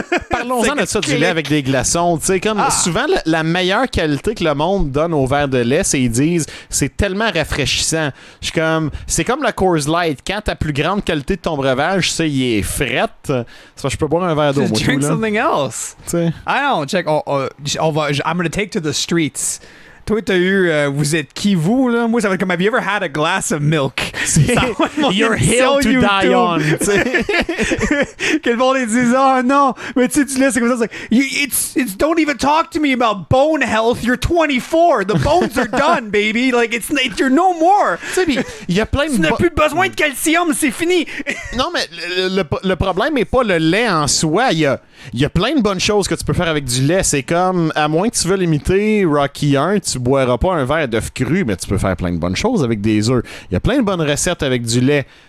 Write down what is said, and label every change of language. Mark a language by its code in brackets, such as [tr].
[fr] Parlons-en de ça, du lait avec des glaçons. Tu sais, comme souvent, la meilleure qualité que le monde donne au verre de lait, c'est ils disent c'est tellement rafraîchissant. Je suis comme, c'est comme la Coors Light. Quand ta plus grande qualité de ton breuvage, c'est il est fret, ça, je peux boire un verre d'eau. [en] Just drink [fr] là. [en] something else. [fr] T'sais. [en] I don't check. I'm gonna take to the streets. [fr] Toi, t'as eu, vous êtes qui, vous, là? Moi, ça va être comme, [en] have you ever had a glass of milk? Your hill to die on. [fr] Que le monde, ils disent, oh non, mais tu sais, tu laisses, c'est comme ça, c'est [en] it's don't even talk to me about bone health, you're 24, the bones are done, baby, like, you're no more. [fr] Tu sais, il y a plein de... Tu n'as plus besoin de calcium, c'est fini. Non, mais le problème n'est pas le lait en soi. Il y a plein de bonnes choses que tu peux faire avec du lait. C'est comme, à moins que tu veuilles imiter Rocky 1, tu boiras pas un verre d'œuf cru, mais tu peux faire plein de bonnes choses avec des œufs. Il y a plein de bonnes recettes avec du lait.